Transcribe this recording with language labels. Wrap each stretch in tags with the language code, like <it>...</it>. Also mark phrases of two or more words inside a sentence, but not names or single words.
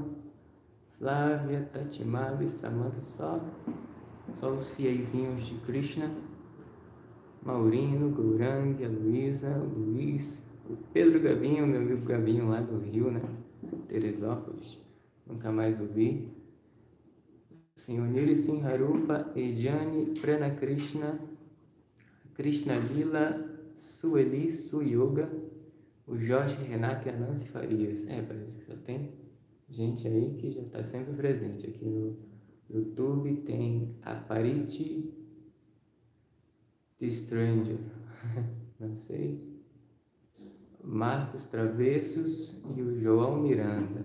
<pt>Flávia, Tatimabe, Samantha, só os fieizinhos de Krishna. Maurino, Gourang, a Luísa, o Luiz, o Pedro Gabinho, meu amigo Gabinho lá do Rio, né? Teresópolis, nunca mais ouvi. Senhor Nirisim Harupa, Ejane, Prana Krishna, Krishna Lila, Sueli, Suyoga, o Jorge, Renato e a Nancy Farias. Parece que só tem gente aí que já está sempre presente. Aqui no YouTube tem a Pariti The Stranger, não sei, Marcos Travessos e o João Miranda.</pt>